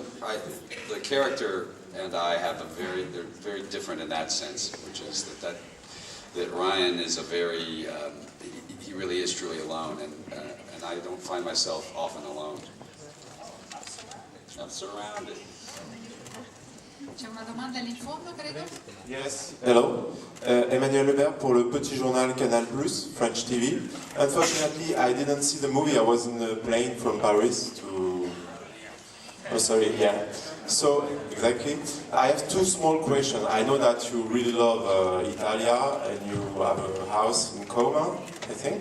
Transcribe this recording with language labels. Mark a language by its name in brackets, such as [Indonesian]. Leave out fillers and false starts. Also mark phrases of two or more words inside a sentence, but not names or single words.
[English] The character and I have they're very different in that sense, which is that Ryan is a very, he really is truly alone, and I don't find myself often alone. I'm surrounded. [Italian] C'è una domanda lì in fondo, credo? [English] Yes, hello. [French] Emmanuel Lebert pour le petit journal Canal+, [English] French TV. Unfortunately, I didn't see the movie. I was in a plane from Paris to... Oh, sorry, yeah. So, exactly. I have two small questions. I know that you really love Italia, and you have a house in Roma, I think.